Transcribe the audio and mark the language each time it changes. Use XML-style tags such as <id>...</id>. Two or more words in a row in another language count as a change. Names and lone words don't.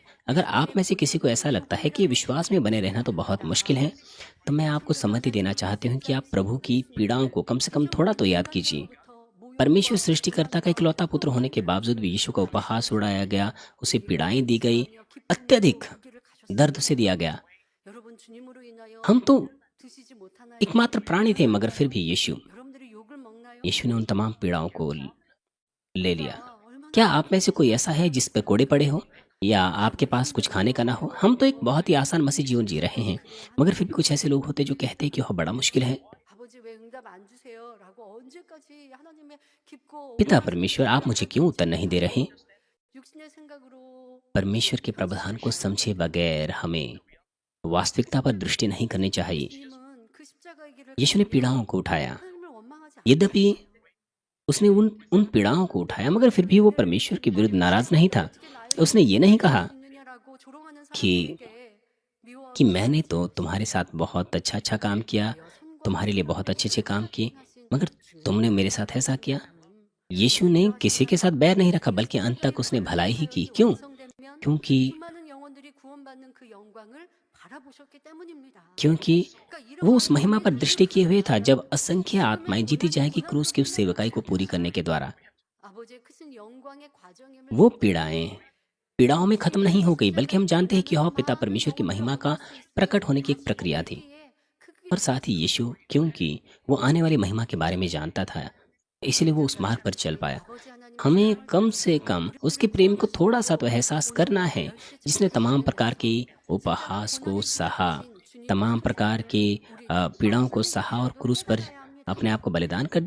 <hi>अगर आप में से किसी को ऐसा लगता है कि विश्वास में बने रहना तो बहुत मुश्किल है, तो मैं आपको सम्मति देना चाहती हूँ कि आप प्रभु की पीड़ाओं को कम से कम थोड़ा तो याद कीजिए। परमेश्वर सृष्टिकर्ता का इकलौता पुत्र होने के बावजूद भी यीशु का उपहास उड़ाया गया, उसे पीड़ाएं दी गई, अत्यधिक दर्द उसे दिया गया। हम तो</hi> <ko>드시지 못하나요?</ko> <hi>एकमात्र प्राणी थे, मगर फिर भी</hi> <ko>여러분들이 욕을 먹나요?</ko> <hi>यीशु ने उन तमाम पीड़ाओं को ले लिया।</hi> <ko>우리가 얼마나</ko> <hi>क्या आप में से कोई ऐसा है जिस पे कोड़े पड़े हो या आपके पास कुछ खाने का ना हो? हम तो एक बहुत ही आसान मसीह जीवन जी रहे हैं, मगर फिर भी कुछ ऐसे लोग होते हैं जो कहते हैं कि वह बड़ा मुश्किल है।</hi> <ko>아버지 왜 응답 안 주세요라고 언제까지 하나님의 깊고</ko> <hi>पिता</hi> <ko>오랜</ko> <hi>परमेश्वर, आप मुझे क्यों उत्तर नहीं दे रहे?</hi> <ko>육신의 생각으로</ko> <hi>परमेश्वर के प्रावधान को समझे बगैर हमें वास्तविकता पर दृष्टि नहीं करनी चाहिए।</hi> <ko>주님은 그 십자가의 길을</ko> <hi>यीशु ने पीड़ाओं को उठाया,</hi> <ko>하나님을 원망하지</ko> <hi>यद्यपि उसने उन उन पीड़ाओं को उठाया, मगर फिर भी वो परमेश्वर के विरुद्ध नाराज नहीं था। उसने ये नहीं कहा</hi> <ko>않느냐라고 조롱하는</ko> <hi>कि</hi> <ko>사람들에게</ko> <hi>कि मैंने तो तुम्हारे साथ बहुत अच्छा काम किया, तुम्हारे लिए बहुत अच्छे काम किए, मगर तुमने मेरे साथ ऐसा किया। यीशु ने किसी के साथ बैर नहीं रखा, बल्कि अंत तक उसने भलाई ही की। क्यों? क्योंकि</hi> <ko>수많은 영혼들이 구원받는 그 영광을 바라보셨기 때문입니다.</ko> <hi>क्योंकि वो उस महिमा पर दृष्टि किए हुए था जब असंख्य आत्माएं जीती जाएगी क्रूस की उस सेवकाई को पूरी करने के द्वारा।</hi> <ko>아버지의 크신 영광의 과정임을</ko> <hi>वो पीड़ाओं में खत्म नहीं हो गई, बल्कि हम जानते हैं कि यह पिता परमेश्वर की महिमा का प्रकट होने की एक प्रक्रिया थी। और साथ ही यीशु, क्योंकि वो आने वाली महिमा के बारे में जानता था, इसलिए वो उस मार्ग पर चल पाया। हमें कम से कम उसके प्रेम को थोड़ा सा तो एहसास करना है, जिसने तमाम प्रकार के उपहास को सहा, तमाम प्रकार के पीड़ाओं को सहा और क्रूस पर अपने आप को बलिदान कर दिया।</hi>